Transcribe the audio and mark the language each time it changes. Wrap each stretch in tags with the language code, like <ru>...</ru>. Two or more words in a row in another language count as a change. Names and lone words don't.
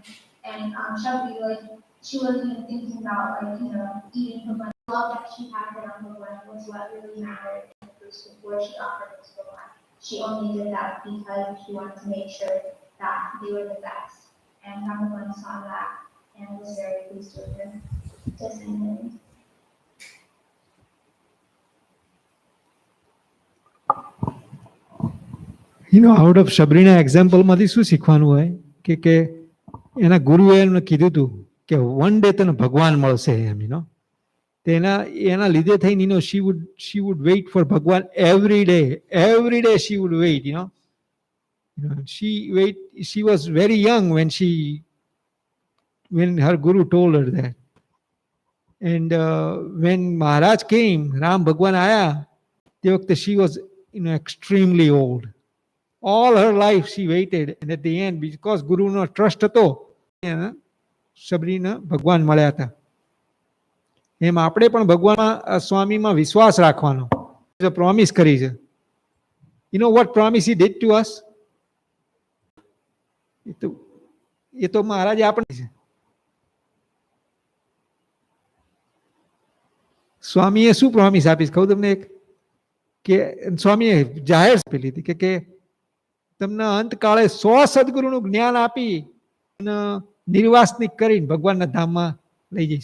<en>And Shabri, like, she wasn't even thinking about, like, eating Bhagwan. The love that she had for Bhagwan was what really mattered in the fruits before she offered it to Bhagwan. She only did that because she wanted to make sure that they were the best. And Bhagwan saw that and was very pleased with her. Just in the end. out of</en> <gu>શબરીના એક્ઝામ્પલમાંથી શું શીખવાનું હોય કે એના ગુરુએ એમને કીધું હતું કે</gu> <en>one day</en> <gu>તને ભગવાન મળશે એમ. એના લીધે થઈને</gu> <en>she would wait for Bhagwan every day she would wait, she was very young when her guru told her that. And when Maharaj came, Ram Bhagwan</en> <gu>આયા તે વખતે</gu> <en>she was extremely old. All her life she waited, and at the end, because Guru no trust</en> <gu>હતો, સબરીને ભગવાન મળ્યા હતા. એમ આપણે પણ ભગવાન સ્વામીમાં વિશ્વાસ રાખવાનો પ્રોમિસ કરી છે.</gu> <en>You know what promise he did to us?</en> <gu>એ તો મહારાજે આપણે છે. સ્વામીએ શું પ્રોમિસ આપી કહું તમને એક, કે સ્વામીએ જાહેર આપેલી હતી કે તમને અંતકાળે 100 સદગુરુનું જ્ઞાન આપી અને નિર્વાસનિક કરીને ભગવાનના ધામમાં લઈ જઈશ.</gu>